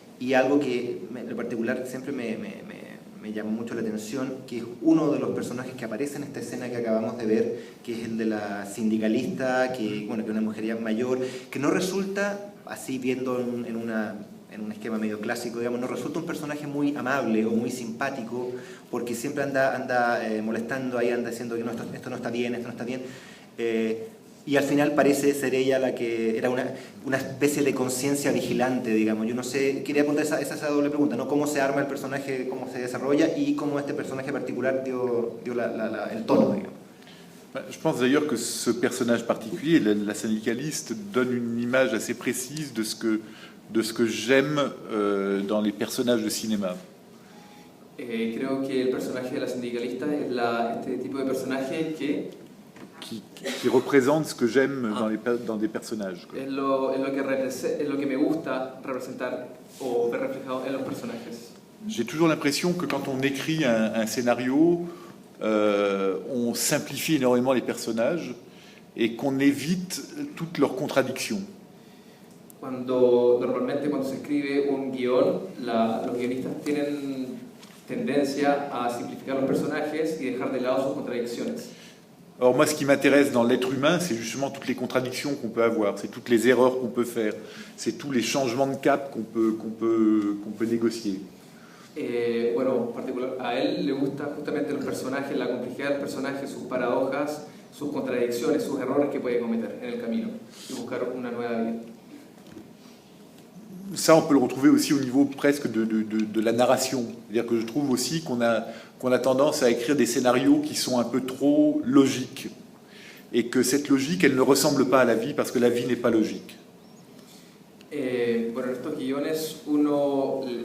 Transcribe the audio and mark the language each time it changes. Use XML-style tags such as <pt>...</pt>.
<es>Y algo que en particular siempre me llamó mucho la atención, que es uno de los personajes que aparece en esta escena que acabamos de ver, que es el de la sindicalista, que es una mujer ya mayor, que no resulta, así viendo en un esquema medio clásico, digamos, no resulta un personaje muy amable o muy simpático, porque siempre anda molestando, ahí anda diciendo que no, esto no está bien, esto no está bien. Y al final parece ser ella la que era una especie de conciencia vigilante, digamos. Yo no sé, quería apuntar esa doble pregunta, ¿no? ¿Cómo se arma el personaje, cómo se desarrolla y cómo este personaje particular dio el tono, digamos?</es> <fr>Je pense d'ailleurs que ce personnage particulier, la syndicaliste, donne une image assez précise de ce que de ce que j'aime dans les personnages de cinéma.</fr> <es>Creo que el personaje de la sindicalista es este tipo de personaje que</es> <fr>qui représente ce que j'aime dans des personnages, quoi.</fr> <es>es lo que me gusta representar o ver reflejado en los personajes.</es> <fr>J'ai toujours l'impression que quand on écrit un scénario, on simplifie énormément les personnages et qu'on évite toutes leurs contradictions.</fr> <es>Normalmente cuando se escribe un guión, los guionistas tienen tendencia a simplificar los personajes y dejar de lado sus contradicciones.</es> <fr>Alors moi, ce qui m'intéresse dans l'être humain, c'est justement toutes les contradictions qu'on peut avoir, c'est toutes les erreurs qu'on peut faire, c'est tous les changements de cap qu'on peut négocier.</fr> <es>Bueno, a él le gusta justamente los personajes, la complejidad del personaje, sus paradojas, sus contradicciones, sus errores que puede cometer en el camino y buscar una nueva vida.</es> <fr>Ça, on peut le retrouver aussi au niveau presque de la narration. C'est-à-dire que je trouve aussi qu'on a tendance à écrire des scénarios qui sont un peu trop logiques. Et que cette logique, elle ne ressemble pas à la vie parce que la vie n'est pas logique.</fr> <es>Bueno, en estos guiones uno...</es>